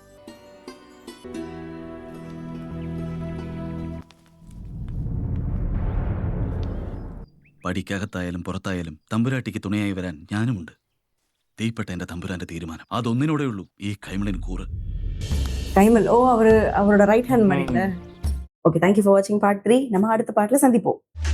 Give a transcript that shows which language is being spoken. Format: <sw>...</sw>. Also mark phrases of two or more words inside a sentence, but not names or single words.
<ml>പടിക്കകത്തായാലും പുറത്തായാലും തമ്പുരാട്ടിക്ക് തുണയായി വരാൻ ഞാനുമുണ്ട്. തീപ്പെട്ട എന്റെ തമ്പുരാന്റെ തീരുമാനം അതൊന്നിനോടെ ഉള്ളൂ. ഈ കൈമളിൻ കൂറ്.</ml> <en>கைமல் அவரோட right hand மாதிரி. okay, thank you for watching part 3.</en> <ta>நம்ம அடுத்த பார்ட்ல சந்திப்போம்.</ta>